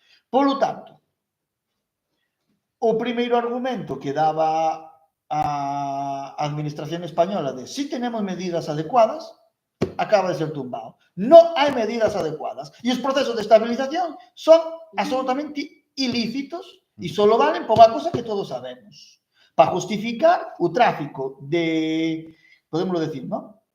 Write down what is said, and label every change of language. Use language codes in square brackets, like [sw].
[gl] Por lo tanto, o primeiro argumento que daba a Administración Española [es] de si tenemos medidas adecuadas, [gl] acaba de ser tumbado. [es] No hay medidas adecuadas. Y los procesos de estabilización son absolutamente ilícitos [gl] E solo valen por unha cosa que todos sabemos. Para justificar o tráfico de, podemos decir, ¿no?